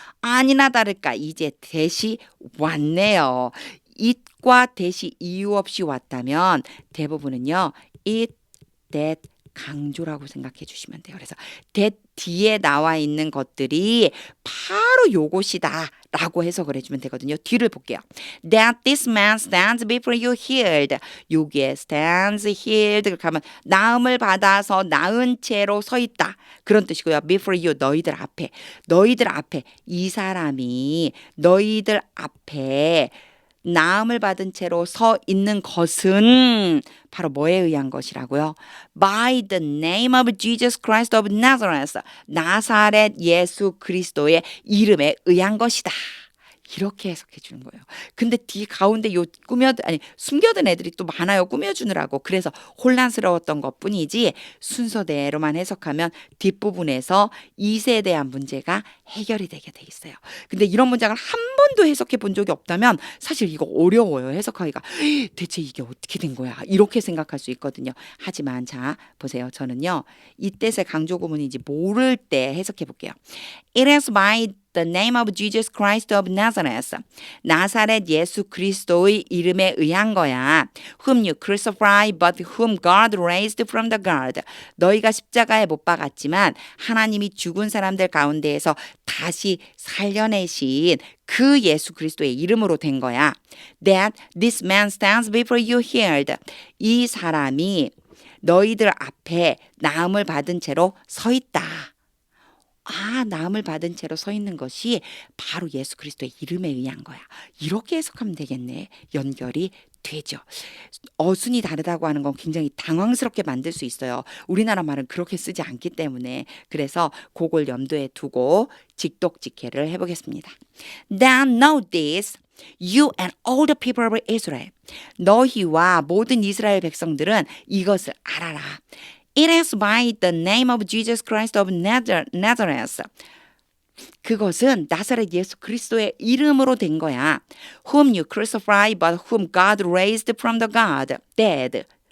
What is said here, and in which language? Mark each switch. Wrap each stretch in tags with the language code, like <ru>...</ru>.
<ko>아니나 다를까 이제 대시 왔네요. it과 대시 이유 없이 왔다면 대부분은요. it, that 강조라고 생각해 주시면 돼요. 그래서 that 뒤에 나와 있는 것들이 바로 요것이다 라고 해석을 해주면 되거든요. 뒤를 볼게요.</ko> <en>That this man stands before you healed.</en> <ko>여기에 stands healed 그렇게 하면 나음을 받아서 나은 채로 서 있다. 그런 뜻이고요.</ko> <en>Before you</en> <ko>너희들 앞에 이 사람이 너희들 앞에 나음을 받은 채로 서 있는 것은 바로 뭐에 의한 것이라고요?</ko> <en>By the name of Jesus Christ of Nazareth.</en> <ko>나사렛 예수 그리스도의 이름에 의한 것이다. 이렇게 해석해 주는 거예요. 근데 뒤 가운데 요 숨겨둔 애들이 또 많아요. 꾸며주느라고. 그래서 혼란스러웠던 것 뿐이지 순서대로만 해석하면 뒷부분에서 이세에 대한 문제가 해결이 되게 돼 있어요. 근데 이런 문장을 한 번도 해석해 본 적이 없다면 사실 이거 어려워요. 해석하기가. 대체 이게 어떻게 된 거야? 이렇게 생각할 수 있거든요. 하지만 자 보세요. 저는요. 이 뜻의 강조 구문인지 모를 때 해석해 볼게요.</ko> <en>It is by the name of Jesus Christ of Nazareth.</en> <ko>나사렛 예수 그리스도의 이름에 의한 거야.</ko> <en>Whom you crucified, but whom God raised from the dead.</en> <ko>너희가 십자가에 못 박았지만 하나님이 죽은 사람들 가운데에서 다시 살려내신 그 예수 그리스도의 이름으로 된 거야.</ko> <en>That this man stands before you healed.</en> <ko>이 사람이 너희들 앞에 나음을 받은 채로 서 있다. 나음을 받은 채로 서 있는 것이 바로 예수 그리스도의 이름에 의한 거야. 이렇게 해석하면 되겠네. 연결이 되죠. 어순이 다르다고 하는 건 굉장히 당황스럽게 만들 수 있어요. 우리나라 말은 그렇게 쓰지 않기 때문에. 그래서 그걸 염두에 두고 직독직해를 해보겠습니다.</ko> <en>Now know this, you and all the people of Israel.</en> <ko>너희와 모든 이스라엘 백성들은 이것을 알아라.</ko> <en>It is by the name of Jesus Christ of Nazareth.</en> <ko>그것은 나사렛 예수 그리스도의 이름으로 된 거야.</ko> <en>Whom you crucified, but whom God raised from the dead.</en>